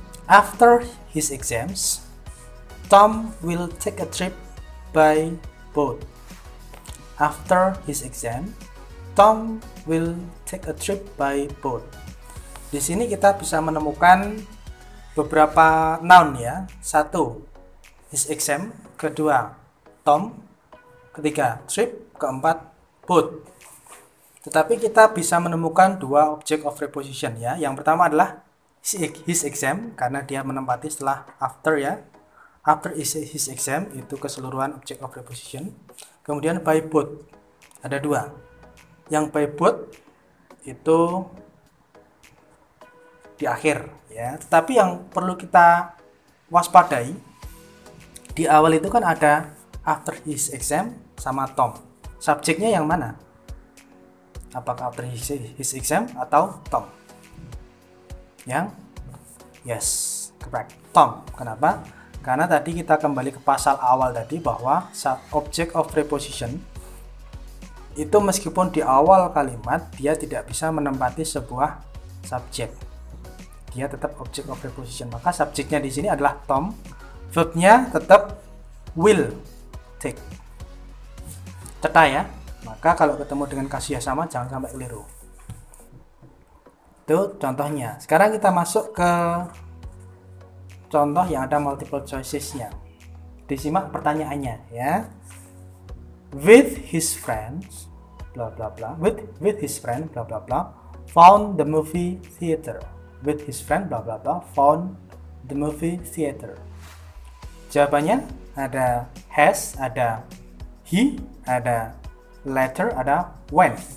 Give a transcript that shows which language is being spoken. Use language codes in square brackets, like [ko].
[en] After his exams, Tom will take a trip by boat. After his exam, Tom will take a trip by boat. [id] Di sini kita bisa menemukan beberapa noun ya. Satu, his exam, kedua Tom, ketiga trip, keempat boat. Tetapi kita bisa menemukan dua object of preposition ya. Yang pertama adalah his exam karena dia menempati setelah after ya. [en] After his exam [id] itu keseluruhan object of preposition. Kemudian by boat ada dua. Yang by boat itu di akhir ya. Tetapi yang perlu kita waspadai, di awal itu kan ada after his exam sama Tom. Subjeknya yang mana? Apakah after his exam atau Tom? Yang [en] yes, correct, [id] Tom. Kenapa? Karena tadi kita kembali ke pasal awal tadi bahwa object of preposition itu meskipun di awal kalimat dia tidak bisa menempati sebuah subjek. Dia tetap object of preposition. Maka subjeknya di sini adalah Tom. Verbnya tetap will take. Ceta ya. Maka kalau ketemu dengan kasus yang sama jangan sampai keliru. Itu contohnya. Sekarang kita masuk ke contoh yang ada multiple choices-nya. Disimak pertanyaannya ya. [en] With his friends bla bla bla. With his friend bla bla bla found the movie theater. With his friend bla bla bla found the movie theater. [id] Jawabannya ada has, ada he, ada later, ada when.